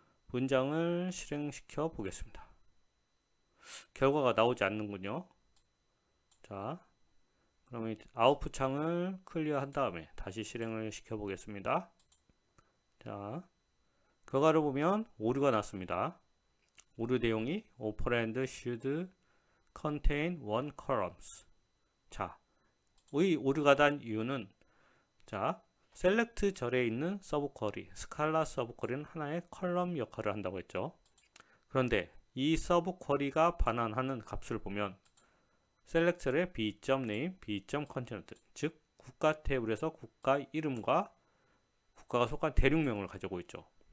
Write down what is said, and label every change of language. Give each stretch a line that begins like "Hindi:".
Korean: 문장을 실행시켜 보겠습니다. 결과가 나오지 않는군요. 자, 그러면 아웃풋 창을 클리어한 다음에 다시 실행을 시켜 보겠습니다. 자, 결과를 보면 오류가 났습니다. 오류 내용이
English: operand should contain one columns.
Korean: 자, 이 오류가 난 이유는 자, select 절에 있는 서브 쿼리, 스칼라 서브 쿼리는 하나의 컬럼 역할을 한다고 했죠. 그런데 이 서브 쿼리가 반환하는 값을 보면 select 절의 b.name, b.content, 즉 국가 테이블에서 국가 이름과 국가가 속한 대륙명을 가지고 있죠.